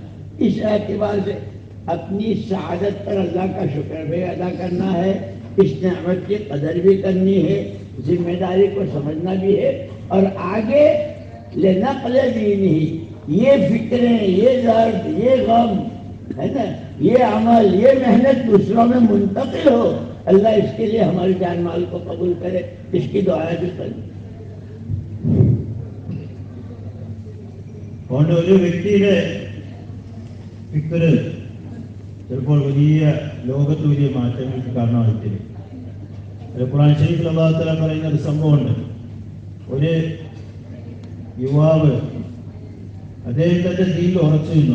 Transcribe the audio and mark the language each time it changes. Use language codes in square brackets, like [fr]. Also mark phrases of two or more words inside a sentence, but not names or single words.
[ur] اس اعتبار سے اپنی سعادت پر اللہ کا شکر بھی ادا کرنا ہے، اس نعمت کی قدر بھی کرنی ہے، ذمہ داری کو سمجھنا بھی ہے، اور آگے لنقل دینہ، یہ فکریں، یہ درد، یہ غم ہے نا، یہ عمل، یہ محنت دوسروں میں منتقل ہو۔ اللہ اس کے لیے ہماری جان مال کو قبول کرے، اس کی دعائیں بھی کریں۔ [ml] അതുകൊണ്ട് ഒരു വ്യക്തിയുടെ ഫിക്റ് ചിലപ്പോൾ വലിയ ലോകത്ത് വലിയ മാറ്റങ്ങൾക്ക് കാരണമായിത്തീരും. ഖുർആൻ ശരീഫിൽ [ar] الله تعالى [ml] പറയുന്ന ഒരു സംഭവമുണ്ട്. ഒരു യുവാവ് അദ്ദേഹത്തിന്റെ ദീനിൽ ഉറച്ചു നിന്നു.